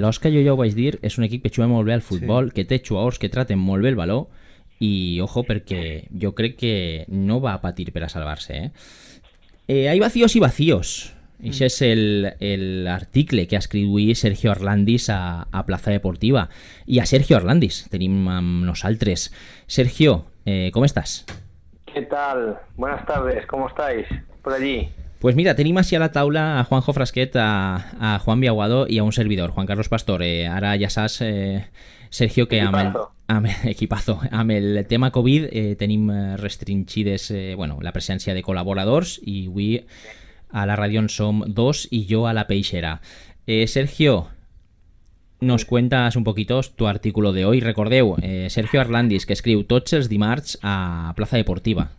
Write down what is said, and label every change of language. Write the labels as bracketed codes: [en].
[ca] L'Osca, jo ja ho vaig dir, és un equip que juga molt bé al futbol, que té jugadors que traten molt bé el valor, i ojo, perquè jo crec que no va a patir per a salvar-se, [es] hay vacíos y vacíos. Ese es [ca] el article que ha escrit avui Sergio Arlandis a Plaza Deportiva. I a Sergio Arlandis tenim amb nosaltres. [es] Sergio, ¿cómo estás? ¿Qué tal? Buenas tardes, ¿cómo estáis por allí? Pues mira, [ca] tenim així a la taula a Juanjo Frasquet, a Juan Biaguado i a un servidor, Juan Carlos Pastor. Ara ja saps, Sergio, que equipazo. Amb el tema Covid tenim restringides la presència de col·laboradors i avui a la ràdio en som 2 i jo a la peixera. [es] Sergio, nos cuentas un poquito tu artículo de hoy. [ca] Recordeu, Sergio Arlandis, que escriu tots els dimarts a Plaza Deportiva.